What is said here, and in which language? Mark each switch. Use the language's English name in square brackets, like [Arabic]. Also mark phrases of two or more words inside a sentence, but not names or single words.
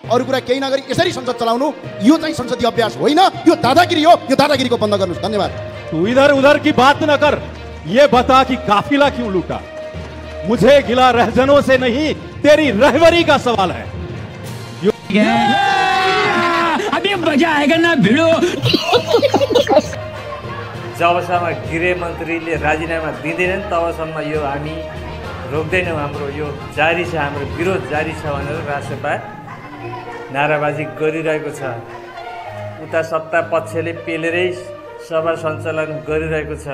[Nepali] अरू कुरा केही नगरी यसरी संसद चलाउनु यो चाहिँ संसदीय अभ्यास होइन, यो दादागिरी हो। यो दादागिरीको बन्द गर्नुहोस्। धन्यवाद। [Hindi] तू इधर उधर की बात न कर, ये बता कि काफिला क्यों लूटा। मुझे गिला रहजनों से नहीं, तेरी रहबरी का सवाल है। अभी मजा आएगा ना भिड़ो। [Nepali] जबसम्म गृहमन्त्रीले राजीनामा दिँदैनन् तबसम्म यो हामी रोक्दैनौँ। हाम्रो यो जारी छ, हाम्रो विरोध जारी छ भनेर राष्ट्रसभा नाराबाजी गरिरहेको छ। उता सत्ता पक्षले पेलेरै सभा सञ्चालन गरिरहेको छ।